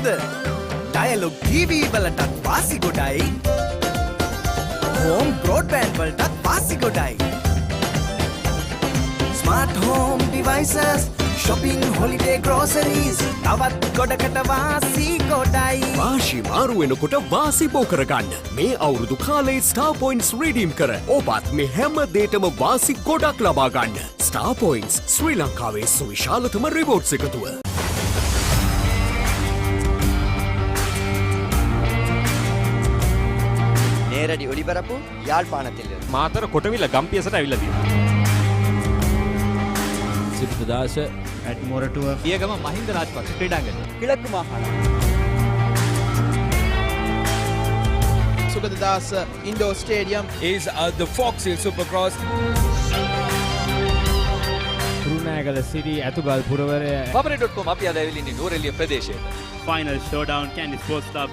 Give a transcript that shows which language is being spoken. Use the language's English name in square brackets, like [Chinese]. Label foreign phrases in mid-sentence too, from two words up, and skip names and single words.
[Sinhala] ඩයලොග් TV වලටත් වාසි ගොඩයි. [English] home broadband [Sinhala] වලටත් වාසි ගොඩයි. [English] smart home devices, shopping, holiday groceries, [Sinhala] තවත් ගොඩකට වාසි ගොඩයි. වාසි මාරු වෙනකොට වාසි බෝ කරගන්න. මේ අවුරුදු කාලේ ස්ටාර් පොයින්ට්ස් රීඩීම් කර ඔබත් මේ හැම දේටම වාසි ගොඩක් ලබා ගන්න. ස්ටාර් පොයින්ට්ස් ශ්‍රී ලංකාවේ සුවිශාලතම රිවෝඩ්ස් එකතුව. [Tamil] நேரடி ஒளிபரப்பு யாழ்ப்பாணத்தில் [Sinhala] මාතර කොටවිල ගම්පියසට ඇවිල්ලා තියෙනවා. සිද්ධාස ඇට්මොරටුව පියගම මහින්ද රාජපක්ෂ ක්‍රීඩාංගණය. [Tamil] கிழக்கு மாகாணம் [Sinhala] සුගතදාස ඉන්ඩෝර් ස්ටේඩියම් [English] is the Fox Hill Supercross. [Sinhala] කුරුණෑගල සිටි ඇතුගල් පුරවරය Papare.com අපි අද ඇවිල්ලා ඉන්නේ නෝරෙලිය ප්‍රදේශයට. [English] Final showdown Candy Sports Club.